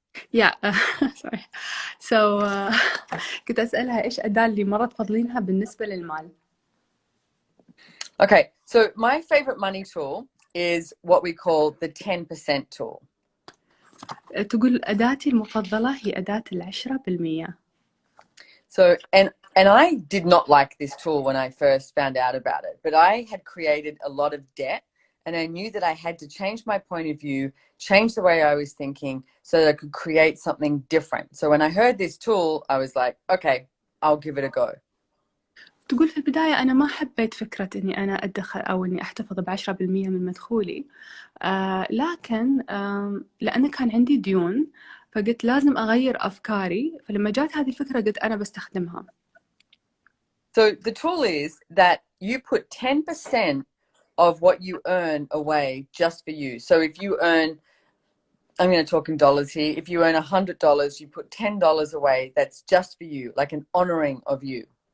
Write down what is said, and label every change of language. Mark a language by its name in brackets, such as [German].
[English] Yeah, sorry. [Arabic] So كنت أسألها إيش أداة اللي مرة تفضلينها بالنسبة للمال. [English] Okay, so my favorite money tool is what we call the 10% tool. [Arabic] تقول أداتي المفضلة هي أداة 10%. [English] So, and I did not like this tool when I first found out about it, but I had created a lot of debt, and I knew that I had to change my point of view, change the way I was thinking so that I could create something different. So when I heard this tool, I was like, okay, I'll give it a go. [Arabic] تقول في البداية أنا ما حبيت فكرة إني أنا أدخر أو إني أحتفظ ب10% من مدخولي، لكن لأن كان عندي ديون فقلت لازم أغير أفكاري، فلما جات هذه الفكرة قلت أنا بستخدمها. [English] So the tool is that you put 10% of what you earn away just for you. So if you earn, I'm going to talk in dollars here, if you earn $100, you put $10 away, that's just for you, like an honoring of you.